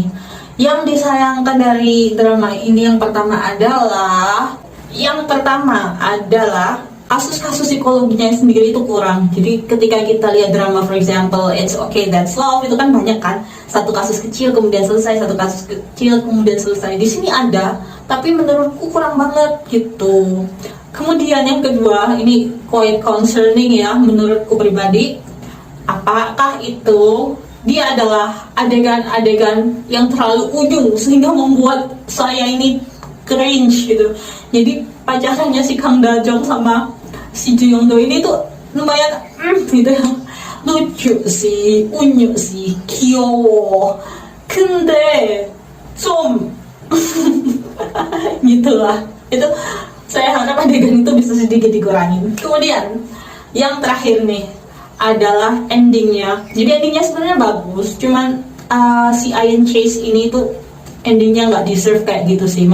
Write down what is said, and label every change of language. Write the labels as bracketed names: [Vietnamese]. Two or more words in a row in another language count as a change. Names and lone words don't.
[Indonesian] Yang disayangkan dari drama ini yang pertama adalah kasus-kasus psikologinya sendiri itu kurang. Jadi ketika kita lihat drama, [English] for example, It's Okay That's Love, [Indonesian] itu kan banyak kan, satu kasus kecil kemudian selesai, satu kasus kecil kemudian selesai. Di sini ada, tapi menurutku kurang banget gitu. Kemudian yang kedua, ini [English] quite concerning [Indonesian] ya menurutku pribadi. Apakah itu dia adalah adegan-adegan yang terlalu ujung sehingga membuat saya ini cringe gitu. Jadi pacarannya si Kang Da-jong sama si Ju Yong-do ini tuh lumayan gitu ya. lucu sih, unyu sih, [Korean] 귀여워. 근데 좀 gitulah. [Indonesian] Itu saya harap adegan itu bisa sedikit dikurangin. Kemudian yang terakhir nih adalah endingnya. Jadi endingnya sebenarnya bagus, cuman si Ian Chase ini tuh endingnya nggak deserve kayak gitu sih.